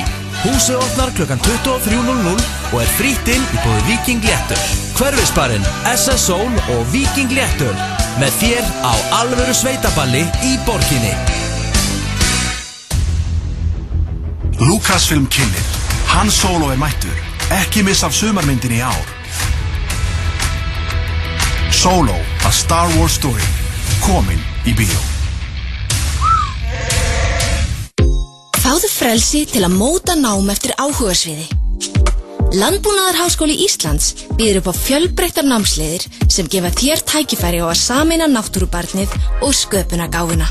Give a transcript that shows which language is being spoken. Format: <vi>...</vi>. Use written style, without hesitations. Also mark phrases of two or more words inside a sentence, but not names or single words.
<is>Húsið opnar klukkan 23:00 og er frítt inn í boði Viking Léttöl. Hverfisbarinn, SS Soul og Viking Léttöl með þér á alvöru sveitaballi í borginni. Lucasfilm kynnir. Han Solo er mættur. Ekki missa af sumarmyndinni í ár. Solo, a Star Wars story. Komin í bíó. Fáðu frelsi til að móta nám eftir áhugasviði. Landbúnaðarháskóli Íslands býður upp á fjölbreyttar námsleiðir sem gefa þér tækifæri á að sameina náttúrubarnið og sköpunargáfuna.</is>